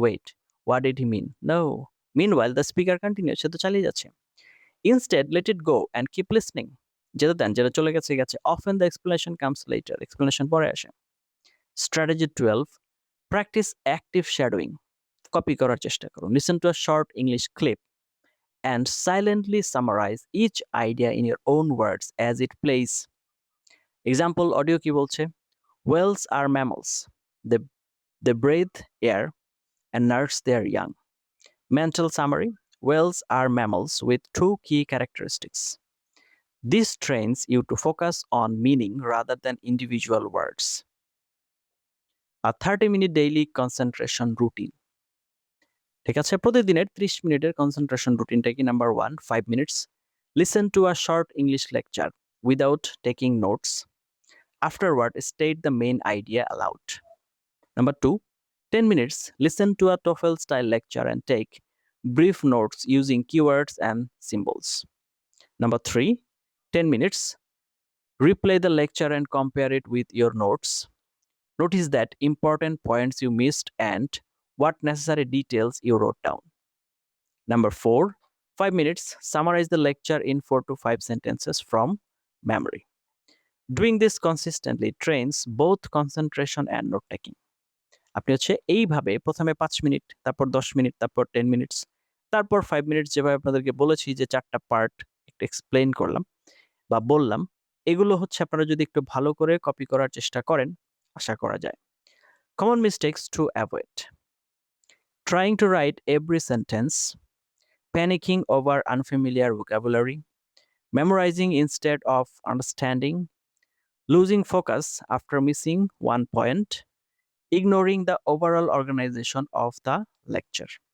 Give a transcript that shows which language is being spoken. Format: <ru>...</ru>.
<en>Wait, what did he mean? No. Meanwhile, the speaker continues.</en> <bn>সে তো চালিয়ে যাচ্ছে।</bn> <en>Instead, let it go and keep listening.</en> <bn>যেটা দেন, যেটা চলে গেছে গেছে।</bn> <en>Often the explanation comes later. Explanation</en> <bn>পরে আসে।</bn> <en>Strategy 12. Practice active shadowing. Copy</en> <bn>করার চেষ্টা করুন।</bn> <en>Listen to a short English clip and silently summarize each idea in your own words as it plays. Example audio</en> <bn>কি বলছে?</bn> <en>Whales are mammals. They breathe air and nurse their young. Mental summary. Whales are mammals with two key characteristics. This trains you to focus on meaning rather than individual words. A 30-minute daily concentration routine.</en> <bn>ঠিক আছে, প্রতিদিনের 30 মিনিটের concentration রুটিনটা কি? Number 1, 5 minutes.</bn> <en>Listen to a short English lecture without taking notes. Afterward, state the main idea aloud. Number 2, 10 minutes. Listen to a TOEFL-style lecture and take brief notes using keywords and symbols. Number 3, 10 minutes. Replay the lecture and compare it with your notes. Notice that important points you missed and what necessary details you wrote down. Number 4, 5 minutes. Summarize the lecture in 4 to 5 sentences from memory. Doing this consistently trains both concentration and note taking.</en> <bn>আপনি হচ্ছে এইভাবে প্রথমে 5 minute, তারপর 10 minute, তারপর 10 minutes, তারপর 5 minutes, যেভাবে আপনাদেরকে বলেছি যে 4টা পার্ট একটু এক্সপ্লেইন করলাম বা বললাম, এগুলো হচ্ছে আপনারা যদি একটু ভালো করে কপি করার চেষ্টা করেন, আশা করা যায়।</bn> <en>Common mistakes to avoid. Trying to write every sentence, panicking over unfamiliar vocabulary, memorizing instead of understanding, losing focus after missing one point, ignoring the overall organization of the lecture.</en>